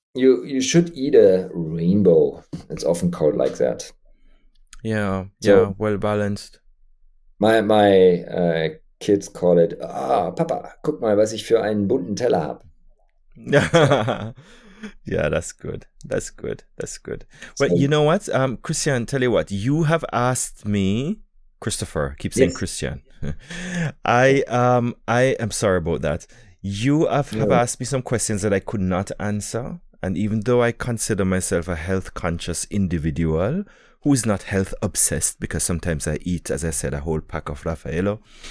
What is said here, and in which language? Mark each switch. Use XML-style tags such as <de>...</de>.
<en>You should eat a rainbow. It's often called like that. Yeah, So yeah, well balanced. my kids call it,</en> <de>Papa, guck mal, was ich für einen bunten Teller habe.</de> <en>So, Yeah, that's good. That's good. That's good. Well, so you know what? Christian, tell you what, you have asked me, Christopher, keep saying yes, Christian. I am sorry about that. You have no, asked me some questions that I could not answer. And even though I consider myself a health conscious individual who is not health obsessed, because sometimes I eat, as I said, a whole pack of Raffaello.</en>